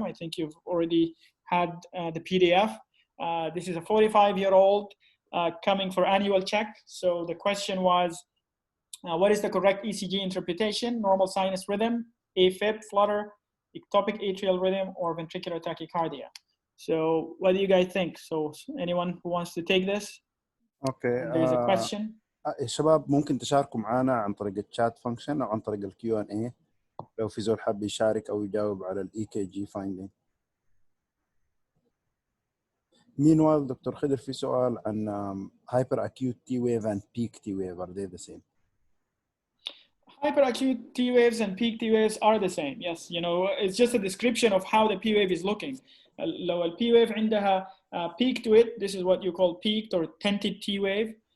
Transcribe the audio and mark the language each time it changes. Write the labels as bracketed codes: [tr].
[en] I think you've already had the PDF. This is a 45-year-old coming for annual check. So the question was, what is the correct ECG interpretation? Normal sinus rhythm, AFib, flutter, ectopic atrial rhythm, or ventricular tachycardia? So what do you guys think? So anyone who wants to take this? Okay. There's a question. [ar] شباب ممكن تشاركوا معنا عن طريق الشات فانكشن او عن طريق الكيو ان اي لو في زول حاب يشارك او يجاوب على الاي كي جي فايندينج. [en] Meanwhile, Dr. Khidir, [ar] في سؤال عن [en] hyperacute T wave and peak T wave. Are they the same? Hyperacute T waves and peak T waves are the same. Yes, it's just a description of how the P wave is looking. [ar] لو ال P wave عندها [en] peak to it, this is what you call peaked or tented T wave.